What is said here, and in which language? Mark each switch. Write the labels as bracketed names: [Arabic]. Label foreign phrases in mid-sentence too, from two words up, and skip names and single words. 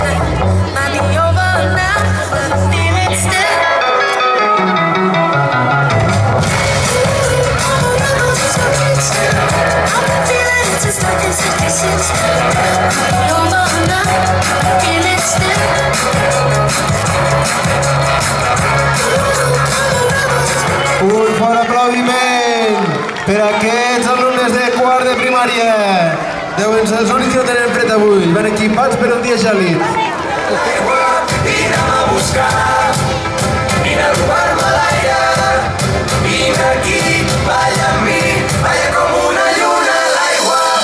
[English] Might be over now, but I feel it still. I'm a rebel just for kicks. I've been feeling it since 1966. Might be over now, feel it still. [Catalan] Un fort aplaudiment per a aquests alumnes de quart de primària. Deuen ser els únics que no tenen fred avui. Van equipats per un dia gèlid. Vine a buscar, vine a robar-me l'aire, vine aquí, balla amb mi, balla com una lluna a l'aigua.